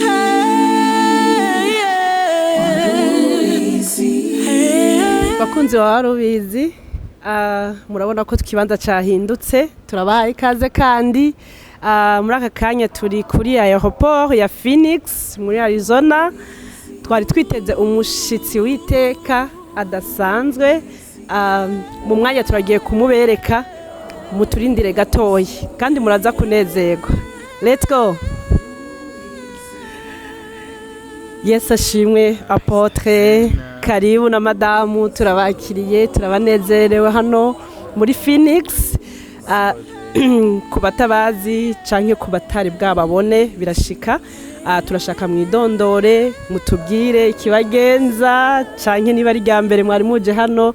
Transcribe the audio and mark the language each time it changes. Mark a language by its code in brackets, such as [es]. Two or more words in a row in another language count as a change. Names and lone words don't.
[rn] Bakunzi wa Warubizi, murabona ko ikibanza cyahindutse, turabaha ikaze kandi muri aka kanya turi kuri aeroport ya Phoenix muri Arizona. Twari twiteze umushitsi w'iteka adasanzwe, mu mwanya turagiye kumubereka, muturindire gatoyi kandi muraza kunezerwa. [en] Let's go. [rn] Yes, ashimwe Apotre, karibu na madamu, turabakiriye, turabanezerewe hano muri Phoenix. Ku batabazi canke ku batari bwababone birashika, turashaka mwidondore, mutubwire ikibagenza canke niba ari rya mbere mwari muje hano.